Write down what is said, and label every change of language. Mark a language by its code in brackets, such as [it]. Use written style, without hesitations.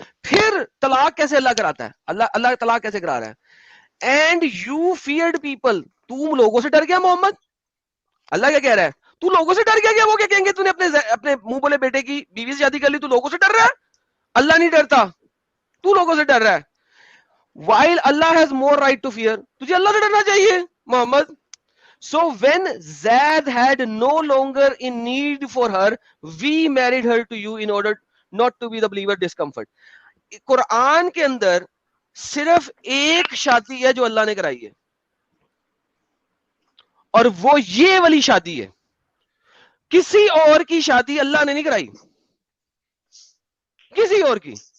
[ur] پھر طلاق کیسے اللہ کراتا ہے؟ اللہ طلاق کیسے کرا رہا ہے؟ [en] and you feared people, [ur] تم لوگوں سے ڈر گیا محمد. اللہ کیا کہہ رہا ہے؟ تو لوگوں سے ڈر گیا کیا؟ وہ کیا کہیں گے تو نے اپنے منہ بولے بیٹے کی بیوی سے شادی کر لی، تو لوگوں سے ڈر رہا ہے؟ اللہ نہیں ڈرتا، تو لوگوں سے ڈر رہا ہے. [en] while Allah has more right to fear، [ur] تجھے اللہ سے ڈرنا چاہیے محمد. [en] So when Zaid had no longer in need for her, we married her to you in order not to be the believer discomfort. [ur] قرآن کے اندر صرف ایک شادی ہے جو اللہ نے کرائی ہے، اور وہ یہ والی شادی ہے. کسی اور کی شادی اللہ نے نہیں کرائی، کسی اور کی.